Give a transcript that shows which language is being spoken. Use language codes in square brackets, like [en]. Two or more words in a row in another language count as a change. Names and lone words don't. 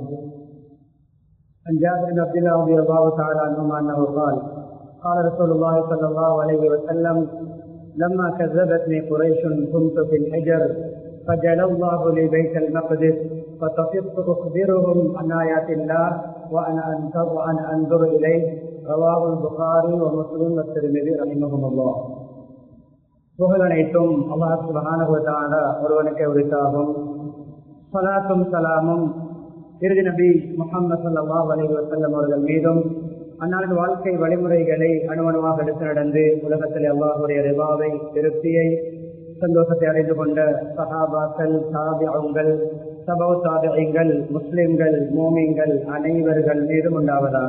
[ar] عن جابر بن عبد الله رضي الله تعالى عنهما أنه قال رسول الله صلى الله عليه وسلم: لما كذبتني قريش كنت في الحجر فجعل الله لي بيت المقدس فطفقت أخبرهم عن آيات الله وأنا أنظر إليه. رواه البخاري ومسلم والترمذي رحمهم الله. [ta] புகழ் அனைத்தும் அல்லாஹ் [ar] سبحانه وتعالى [ta] ஒருவனுக்கே உரித்தாகும். ஸலாத்தும் ஸலாமும் இறுதி நபி முஹம்மது [ar] صلى الله عليه وسلم [ta] அவர்கள் மீதும் அன்னாரின் வாழ்க்கை வழிமுறைகளை அணுவணுவாக எடுத்து நடந்து உலகத்தில் அல்லாஹ்வுடைய ரிதாவை திருப்தியை சந்தோஷத்தை அடைந்து கொண்ட சஹாபாக்கள், தாபிஊன்கள், தபவு தாபிஈன்கள், முஸ்லிம்கள், மோமின்கள் அனைவர்கள் மீதும் உண்டாவதாக.